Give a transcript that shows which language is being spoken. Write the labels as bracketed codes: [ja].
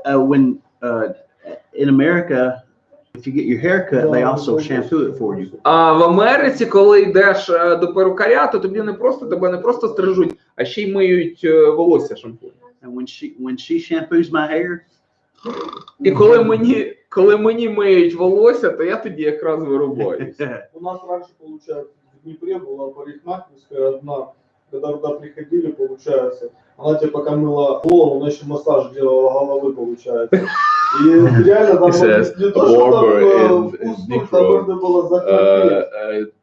[en] When in America, if you get your hair cut, they also shampoo it for you. [uk] А в Америці, коли йдеш до перукаря, то тебе не просто стрижуть, а ще й миють волосся шампунем. [en] And when she shampoos my hair, [uk] І коли мені миють волосся, то я тоді якраз вирубаюся. [ru] У нас раньше, получается, в Днепре была парикмахерская одна, когда туда приходили, получается, она тебе пока мыла голову, она еще массаж делала головы, получается. И реально там не то, что там вкусно, там можно было захватить.